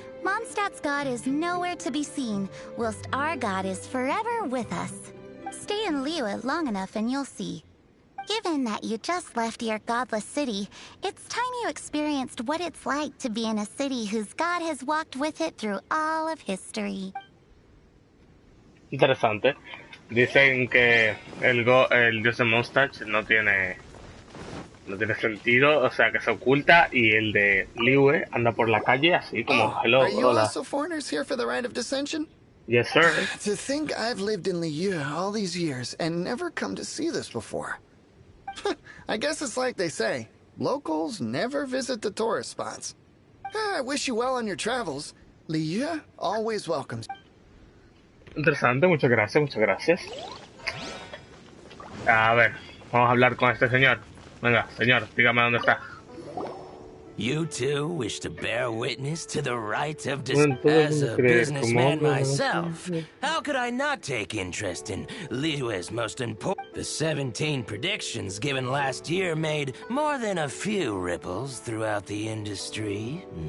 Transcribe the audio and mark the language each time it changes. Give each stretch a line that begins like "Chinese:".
English: Mondstadt's god is nowhere to be seen, whilst our god is forever with us. Stay in Liyue long enough and you'll see. Given that you just left your godless city, it's time you experienced what it's like to be in a city whose god has walked with it through all of history.
Spanish: Interesante. Dicen que el dios de Mondstadt no tiene sentido, o sea que se oculta, y el de Liyue anda por la calle así como hello,
English: are you
Spanish: hola.
English: also foreigners here for the Rite of Dissension? Yes, sir. To think I've lived in Liyue all these years and never come to see this before. I guess it's like they say, locals never visit the tourist spots. I wish you well on your travels. Liyue always welcomes.
Spanish: Interesante, muchas gracias, muchas gracias. A ver, vamos a hablar con este señor. Venga, señor, dígame dónde está.
English: You too wish to bear witness to the rite of As a businessman myself, how could I not take interest in Liyue's most important... The 17 predictions given last year made more than a few ripples throughout the industry.